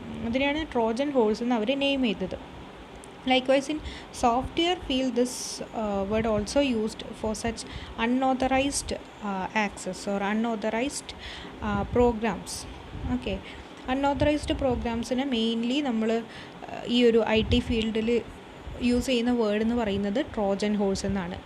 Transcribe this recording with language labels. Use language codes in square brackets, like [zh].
[ml] അതിനെയാണ് Trojan horse എന്ന് അവർ name ചെയ്തത്. [en] Likewise, in software field, this word also used for such unauthorized access or unauthorized programs. [ml] Okay, unauthorized programs-നെ mainly നമ്മൾ ഈ ഒരു IT ഫീൽഡിൽ use ചെയ്യുന്ന വേർഡ് എന്ന് പറയുന്നത് ട്രോജൻ ഹോഴ്സ് എന്നാണ്.